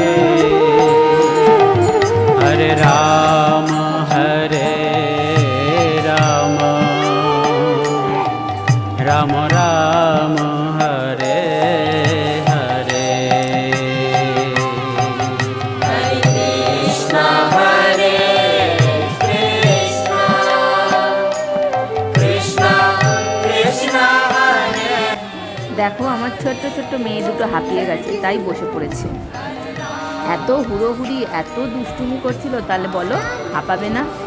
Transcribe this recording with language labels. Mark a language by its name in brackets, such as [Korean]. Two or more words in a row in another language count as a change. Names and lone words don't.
[Sanskrit] हरे राम, राम राम, हरे हरे. हरे कृष्ण, [Bangla] দেখো, আমার ছোট্ট ছোট্ট মেয়ে দুটো হাঁপিয়ে গেছে, তাই বসে পড়েছে। এত হুড়োহুড়ি, এত দুষ্টুমি করছিল, তাহলে বলো হাঁপাবে না?